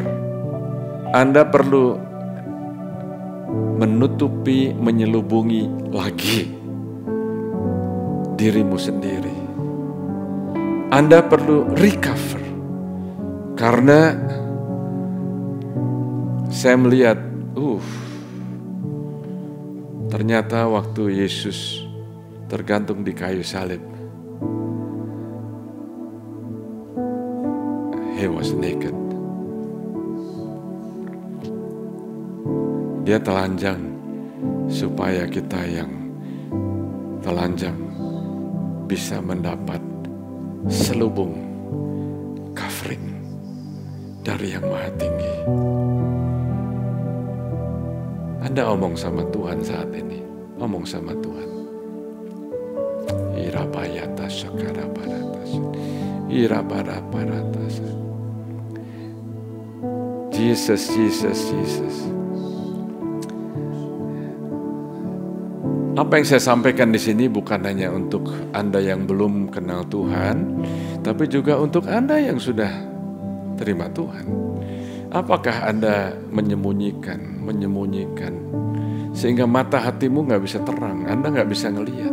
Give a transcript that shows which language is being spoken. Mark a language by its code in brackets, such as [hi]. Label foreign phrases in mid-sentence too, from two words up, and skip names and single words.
[id] Anda perlu menutupi, menyelubungi lagi dirimu sendiri. Anda perlu recover. Karena saya melihat, ternyata waktu Yesus tergantung di kayu salib, [en] He was naked. [id] Dia telanjang supaya kita yang telanjang bisa mendapat selubung covering dari Yang Maha Tinggi. Anda omong sama Tuhan saat ini, omong sama Tuhan. Irabayata sakara baratas, irabara baratas. Jesus, Jesus, Jesus. Apa yang saya sampaikan di sini bukan hanya untuk Anda yang belum kenal Tuhan, tapi juga untuk Anda yang sudah terima Tuhan. Apakah Anda menyembunyikan, sehingga mata hatimu nggak bisa terang, Anda nggak bisa ngelihat.